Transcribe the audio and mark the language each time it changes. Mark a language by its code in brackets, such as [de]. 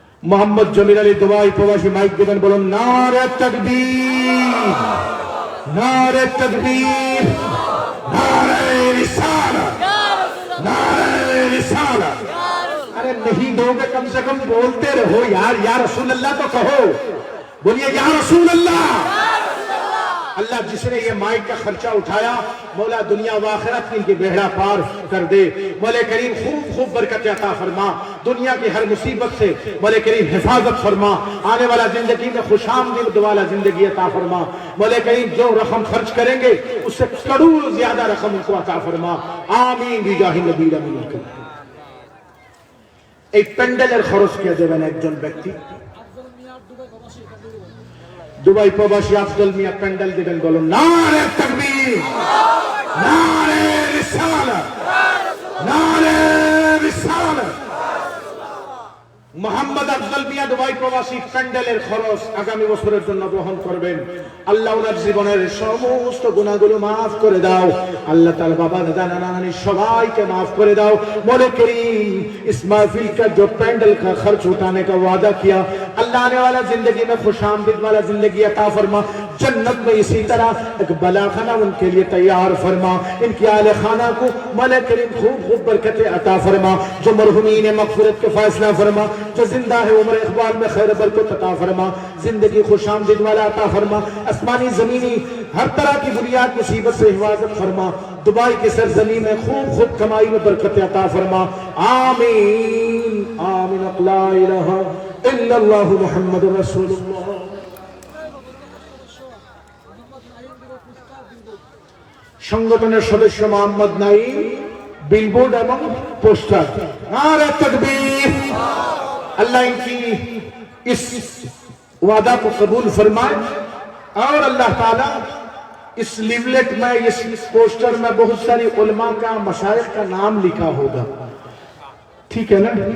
[bn] মোহাম্মদ জমির আলী দুবাই প্রবাসী মাইক দিবেন। বলুন নারে তাকবীর, নারে তাকবীর, নারে रिसालत, नारे रिसालत। [hi] अरे नहीं दोगे कम से कम बोलते रहो यार, या रसूल अल्लाह तो कहो, बोलिए या रसूल अल्लाह। अल्लाह जिसने ये माइक का खर्चा उठाया, मौला दुनिया व आखिरत की इनकी बेड़ा पार कर दे। मौला करीम खूब खूब बरकत अता फरमा, दुनिया की हर मुसीबत से मौला करीम हिफाजत फरमा, आने वाला जिंदगी में खुशामदीद वाला जिंदगी अता फरमा। मौला करीम जो रकम खर्च करेंगे उससे करोड़ ज्यादा रकम उनको अता फरमा, आमीन बिजाहि नबी अमीन। [bn] এই প্যান্ডেলের খরচ কে দেবেন? একজন ব্যক্তি দুবাই প্রবাসী আফজল মিয়া প্যান্ডেল দিবেন। বলুন নারে তাকবীর, নারে রিসালাত, নারে রিসালাত। মোহাম্মদ আফজল মিয়া দুবাই প্রবাসী প্যান্ডেলের খরচ আগামী বছরের জন্য বহন করবেন। আল্লাহ ওনার জীবনের সমস্ত গুনাহগুলো মাফ করে দাও। আল্লাহ তাআলা বাবা দাদা নানা নানি সবাইকে माफ করে দাও। [hi] मौला करीम इस महफिल का जो पैंडल का खर्च उठाने का वादा किया, अल्लाह आने वाला जिंदगी में खुशामदीद वाला जिंदगी अता फरमा। जन्नत में इसी तरह एक बलाखाना उनके लिए तैयार फरमा। इनकी आले खाना को मौला करीम खूब खूब बरकतें अता फरमा। जो मरहुमीन मगफिरत के फैसला फरमा, जो जिंदा है उम्र इकबाल में खैर बरकत अता फरमा, जिंदगी खुशामदीद वाला अता फरमा। आसमानी जमीनी हर तरह की बुनियाद मुसीबत से हिफाजत फरमा। दुबई की सरजमी में खूब खूब कमाई में बरकत अता फरमा, आमीन आमीन। ला इलाहा इल्लल्लाहु मुहम्मदुर रसूलुल्लाह। [bn] সংগঠনের সদস্য মোহাম্মদ নাঈম, [hi] बिलबोर्ड एवं पोस्टर। नारे तकबीर। अल्लाह इनकी इस वादा को कबूल फरमाए और अल्लाह ताला इस लिवलेट में, इस पोस्टर में बहुत सारी उलमा का, मशाइख का नाम लिखा होगा, ठीक है ना?